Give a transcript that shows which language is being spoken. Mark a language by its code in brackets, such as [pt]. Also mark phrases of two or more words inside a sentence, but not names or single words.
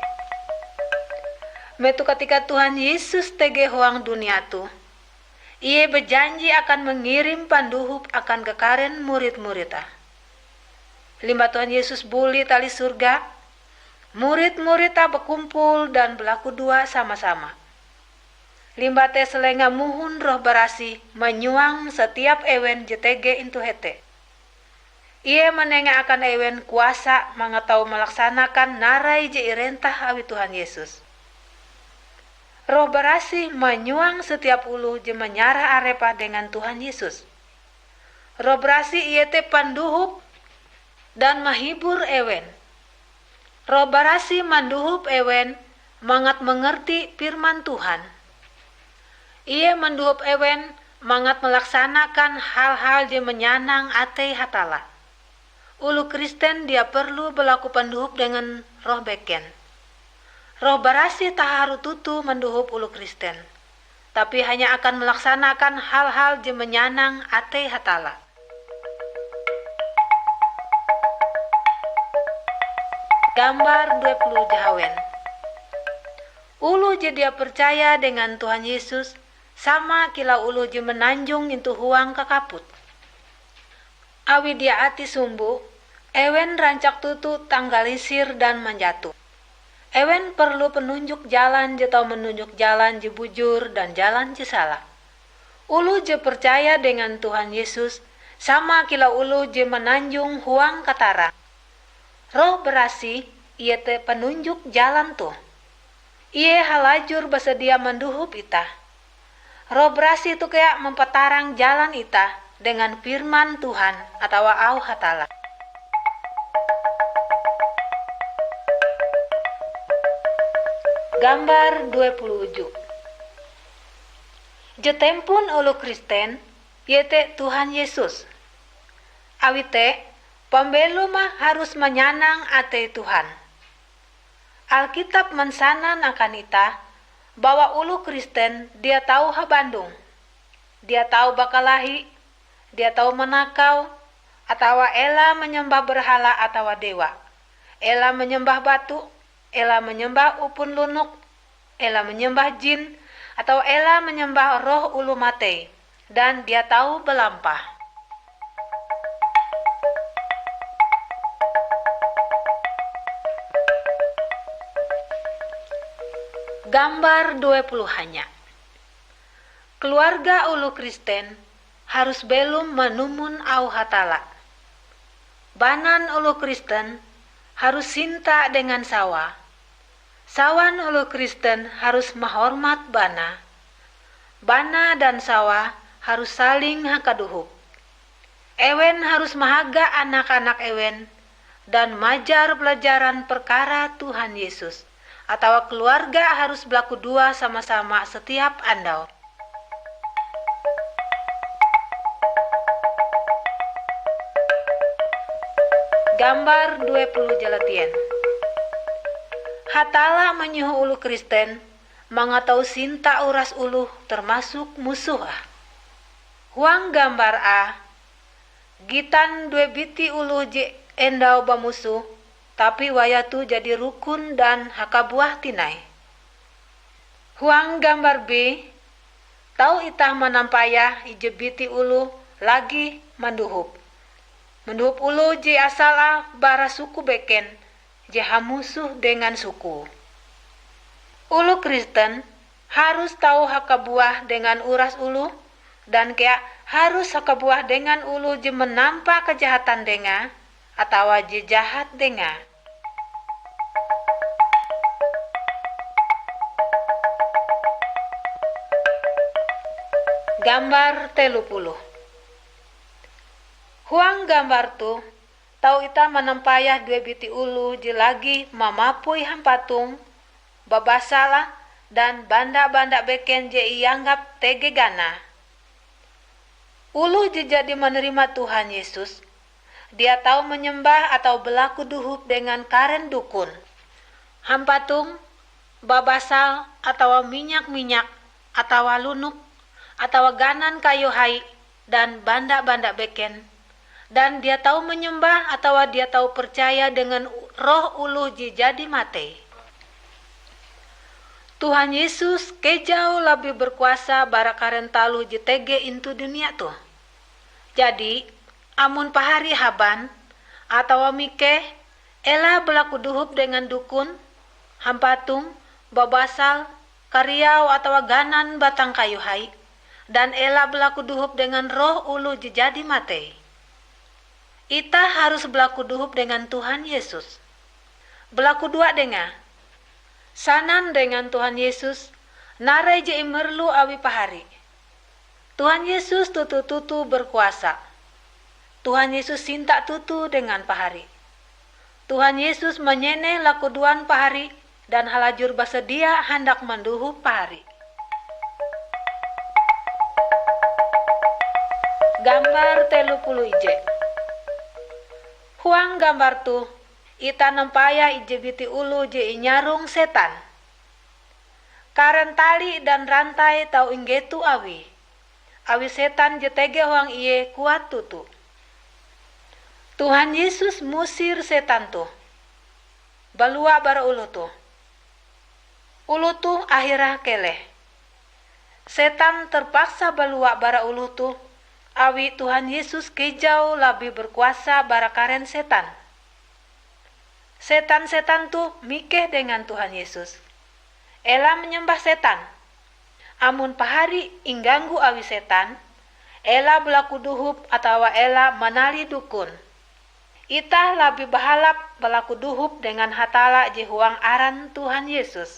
[nij] Metu ketika Tuhan Yesus tege huang dunia tu, [id] ia berjanji akan mengirim [nij] panduhup akan kekaren murid-muridnya. Limba Tuhan Yesus buli tali surga, [id] murid-muridnya berkumpul dan [nij] berlaku dua sama-sama. Limba teh selenga muhun roh barasi menyuang setiap ewen jetege intu hete. Ia menengah akan ewen kuasa mangatau melaksanakan narai je irentah awi Tuhan Yesus. Roh berasih menyuang setiap ulu je menyarah arepa dengan Tuhan Yesus. Roh berasih ia te panduhup dan mahibur ewen. Roh berasih manduhup ewen mangat mengerti firman Tuhan. Ia manduhup ewen mangat [id] melaksanakan hal-hal [nij] je menyanang ate hatala. Ulu Kristen dia perlu berlaku penduhup dengan roh beken. Roh barasi tak haru tutu menduhup ulu Kristen, [id] tapi hanya akan melaksanakan hal-hal [nij] je menyanang ate hatala. Gambar 20 jahawen. Ulu je dia percaya dengan Tuhan Yesus sama kila ulu je menanjung itu huang kakaput. Awi dia ati sumbu, ewen rancak tutu tanggalisir dan menjatuh. Ewen perlu penunjuk jalan je tau menunjuk jalan je bujur dan jalan je salah. Ulu je percaya dengan Tuhan Yesus sama kila ulu je menanjung huang katara. Roh berasi ia te penunjuk jalan tuh. Ia halajur bersedia menduhup ita. Roh berasi itu kayak mempetarang jalan ita dengan firman Tuhan atau au hatala. Gambar 27. Jetempun ulu Kristen yete Tuhan Yesus. Awite pembelu mah harus menyanang ate Tuhan. Alkitab mensanan akan ita bahwa ulu Kristen dia tahu habandung. Dia tahu bakalahi, dia tahu menakau, atau ela menyembah berhala atau dewa. Ela menyembah batu, ela menyembah upun lunuk, ela menyembah jin, atau ela menyembah roh ulu mate, dan dia tahu belampah. Gambar 20 hanya. Keluarga ulu Kristen harus belum menumun au hatala. Banan ulu Kristen harus cinta dengan sawa. Sawan ulu Kristen harus menghormat bana. Bana dan sawa harus saling hakaduhuk. Ewen harus mahaga anak-anak ewen dan majar pelajaran perkara Tuhan Yesus. [id] Atau keluarga harus [nij] berlaku dua sama-sama setiap andau. Gambar 20 jalatien. Hatala menyuhu ulu Kristen mangatau sinta uras ulu termasuk musuh. Huang gambar A, gitan dua biti ulu je endau bamusuh, tapi wayatu jadi rukun dan hakabuah tinai. Huang gambar B, tau itah manampayah ije biti ulu lagi manduhup. Menduhup ulu je asala bara suku beken, je hamusuh dengan suku. Ulu Kristen harus tahu hakabuah dengan uras ulu, dan kea harus hakabuah dengan ulu je menampa kejahatan denga, atau je jahat denga. Gambar 30. Huang gambar tu tau ita menampayah dua biti ulu je lagi mamapui hampatung, babasala dan banda-banda beken je ianggap tege gana. Ulu je jadi menerima Tuhan Yesus, dia tahu menyembah atau berlaku duhup dengan karen dukun, hampatung, babasal atau minyak-minyak atau lunuk atau ganan kayu hai dan banda-banda beken. Dan dia tahu menyembah atau dia tahu percaya dengan roh ulu je jadi mate. Tuhan Yesus kejauh [id] lebih berkuasa [nij] bara karen talu je tege intu dunia tuh. Jadi, amun pahari haban atau mike, ela berlaku duhup dengan dukun, hampatung, babasal, kariau atau ganan batang kayu hai, dan ela berlaku duhup dengan roh ulu je jadi mate. Ita harus berlaku duhup dengan Tuhan Yesus. Berlaku dua denga. Sanan dengan Tuhan Yesus, narai je imerlu awi pahari. Tuhan Yesus tutu-tutu berkuasa. Tuhan Yesus sinta tutu dengan pahari. Tuhan Yesus menyeneh lakuduan pahari dan halajur basedia hendak menduhup pahari. Gambar 30 ije. Huang gambar tu, ita nempaya ije biti ulu je inyarung setan. Karen tali dan rantai tau inggetu awi. Awi setan je tege huang iye kuat tutu. Tuhan Yesus musir setan tu. Balua bara ulu tu. Ulu tu akhirah keleh. Setan terpaksa balua bara ulu tu. Awi Tuhan Yesus kejauh [id] lebih berkuasa [nij] bara karen setan. Setan-setan tu mikeh dengan Tuhan Yesus. Ela menyembah setan. Amun pahari ingganggu awi setan, ela berlaku duhup atau ela menali dukun. Itah lebih bahalap berlaku duhup dengan hatala je huang aran Tuhan Yesus.